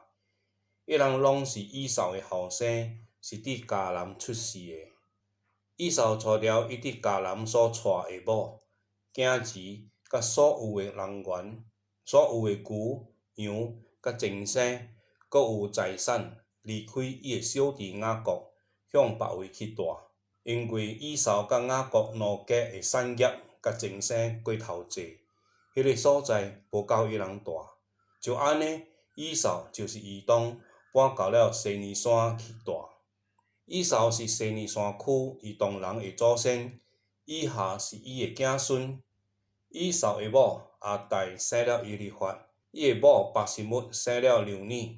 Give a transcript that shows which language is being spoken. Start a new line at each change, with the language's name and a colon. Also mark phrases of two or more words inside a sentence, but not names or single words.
Min Nan Chinese: 一人攏是以掃的後生，是佇迦南出世的。以掃娶了伊佇迦南所娶的某，囝兒甲所有的人員、所有的牛、羊甲精生，閣有財產，離開伊的小弟雅各，向別位去住。因為以掃甲雅各兩家的產業甲精生過頭濟，迄個所在無夠伊人住。就安尼，以掃就是以東，搬到了西尼山去住。以掃是西尼山區以東人的祖先，以下是伊的子孫。以掃的某亞大生了以利法，伊的某巴示抹生了流尼。